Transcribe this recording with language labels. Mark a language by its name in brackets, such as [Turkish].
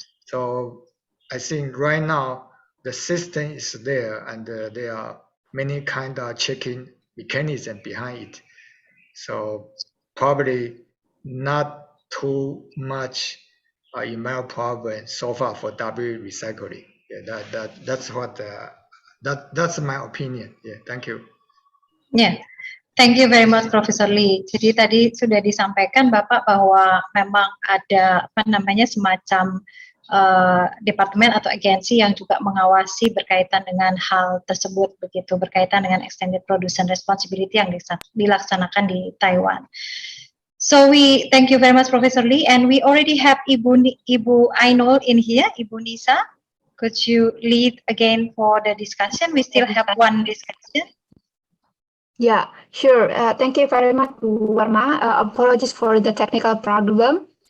[English] So I think right now the system is there, and there are many kind of checking mechanism behind it. So probably not too much environmental problem so far for W recycling. Yeah, that's what that's my opinion. Yeah, thank you. Yeah. Thank you very much, Professor Lee. [Indonesian] Jadi tadi sudah disampaikan Bapak bahwa memang ada apa namanya semacam departemen atau agensi yang juga mengawasi berkaitan dengan hal tersebut, begitu berkaitan dengan extended production responsibility yang dilaksanakan di Taiwan. [English] So we thank you very much, Professor Lee, and we already have Ibu Ainul in here. Ibu Nisa, could you lead again for the discussion? We still have one discussion. Yeah, sure. Thank you very much, Bu Warma. Apologies for the technical problem.